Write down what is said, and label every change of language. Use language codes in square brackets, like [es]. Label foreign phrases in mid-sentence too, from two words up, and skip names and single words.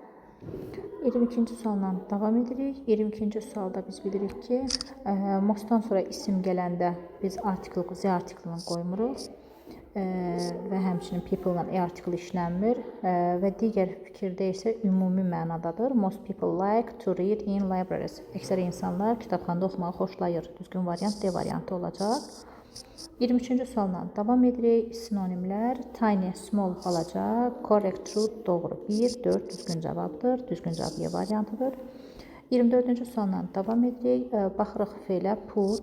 [az] 22-ci sualla davam edirik. 22-ci sualda biz bilirik ki, mostdan sonra isim gələndə biz artikl, Z artiklını qoymuruq. və həmçinin people-la e-artikl işlənmir və digər fikirdə isə ümumi mənadadır. [en] Most people like to read in libraries. [az] Əksər insanlar kitabxanada oxumağı xoşlayır. Düzgün variant D variantı olacaq. 23-cü sualla davam edirik. Sinonimlər [en] tiny, small, [az] balaca, [en] correct, true, [az] doğru. 1, 4 düzgün cavabdır. Düzgün cavab Y variantıdır. 24-cü sualla davam edirik. Baxırıq fe'lə put.